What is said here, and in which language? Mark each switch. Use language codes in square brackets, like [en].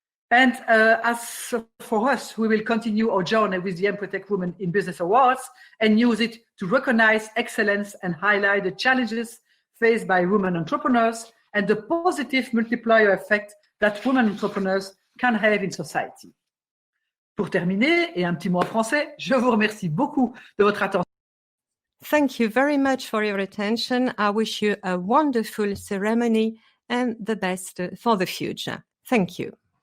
[en] And as for us, we will continue our journey with the Empretec Women in Business Awards and use it to recognize excellence and highlight the challenges faced by women entrepreneurs and the positive multiplier effect that women entrepreneurs can have in society. [fr] Pour terminer, et un petit mot en français, je vous remercie beaucoup de votre attention. [en] Thank you very much for your attention. I wish you a wonderful ceremony and the best for the future. Thank you.